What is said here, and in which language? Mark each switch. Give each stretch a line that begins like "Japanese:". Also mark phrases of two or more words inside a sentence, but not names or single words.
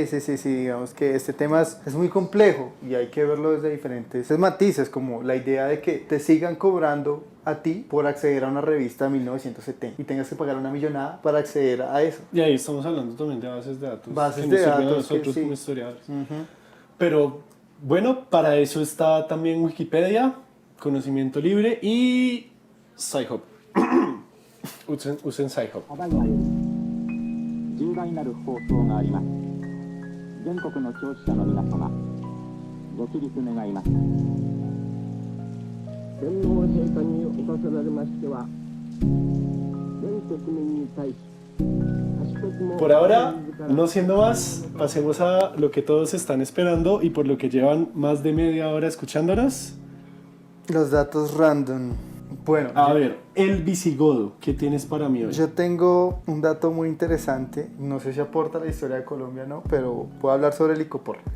Spanish: Sí, digamos que este tema es muy complejo y hay que verlo desde diferentes matices, como la idea de que te sigan cobrando a ti por acceder a una revista de 1970 y tengas que pagar una millonada para acceder a eso. Y ahí estamos hablando también de bases de datos. Bases que de nos sirven a datos nosotros que sí. como historiadores. Ujú. Pero bueno, para eso está también Wikipedia, conocimiento libre y Sci-Hub. usen Sci-Hub.
Japanese: ただいまより重大なる放送があります。全国の聴取者の皆様、ご起立願います。天皇陛下におかせられましては、全国民に対し、
Spanish: Por ahora, no siendo más, pasemos a lo que todos están esperando y por lo que llevan más de media hora escuchándonos. Los datos random. Bueno, A ver, el visigodo, ¿qué tienes para mí hoy? yo tengo un dato muy interesante. No sé si aporta a la historia de Colombia o no, pero puedo hablar sobre el icopor.